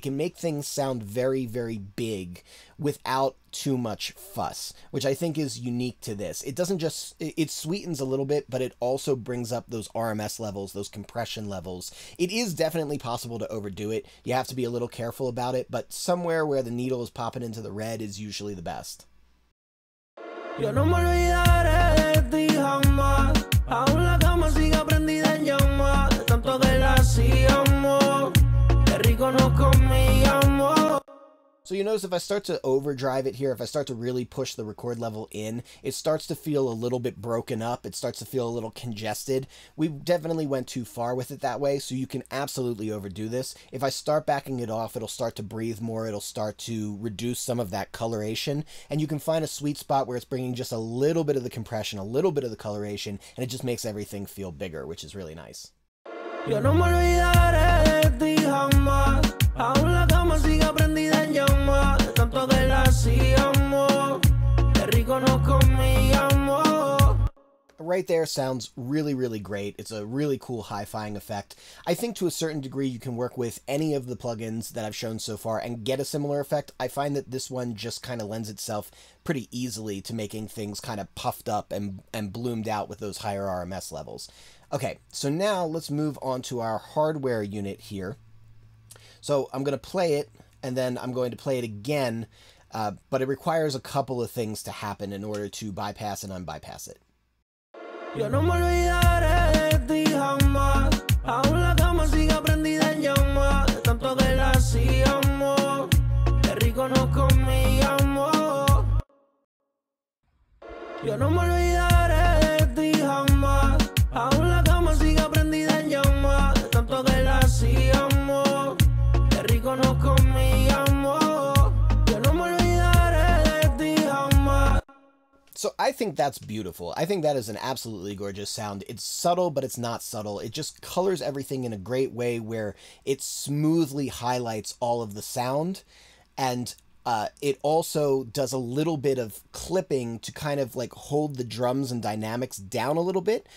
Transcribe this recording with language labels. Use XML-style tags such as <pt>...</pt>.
<en>It can make things sound very, very big without too much fuss, which I think is unique to this. It doesn't just, it sweetens a little bit, but it also brings up those RMS levels, those compression levels. It is definitely possible to overdo it. You have to be a little careful about it, but somewhere where the needle is popping into the red is usually the best.</en> <es>Yo no me olvidaré de ti jamás. Aún la cama sigue prendida en llamas. Tanto que la hacíamos. Qué rico nos comíamos.</es> <en>So you notice if I start to overdrive it here, if I start to really push the record level in, it starts to feel a little bit broken up. It starts to feel a little congested. We definitely went too far with it that way, so you can absolutely overdo this. If I start backing it off, it'll start to breathe more. It'll start to reduce some of that coloration, and you can find a sweet spot where it's bringing just a little bit of the compression, a little bit of the coloration, and it just makes everything feel bigger, which is really nice.</en> <es>Yo no me olvidaré de ti jamás. Aún la cama sigue prendida en llamas. Tanto que la hacíamos. Qué rico nos comíamos.</es> <en>Right there sounds really, really great. It's a really cool hi-fiing effect. I think to a certain degree you can work with any of the plugins that I've shown so far and get a similar effect. I find that this one just kind of lends itself pretty easily to making things kind of puffed up and bloomed out with those higher RMS levels. Okay, so now let's move on to our hardware unit here. So I'm going to play it, and then I'm going to play it again, but it requires a couple of things to happen in order to bypass and unbypass it.</en> <es>Yo no me olvidaré de ti jamás. Aún la cama sigue prendida en llamas. Tanto que la hacíamos. Qué rico nos comíamos. Yo no me olvidaré de ti jamás. Aún la cama sigue prendida en llamas. Tanto que la hacíamos. Qué rico nos comíamos. Yo no me olvidaré de ti</es> <en>So I think that's beautiful. I think that is an absolutely gorgeous sound. It's subtle, but it's not subtle. It just colors everything in a great way where it smoothly highlights all of the sound. And it also does a little bit of clipping to kind of like hold the drums and dynamics down a little bit.</en>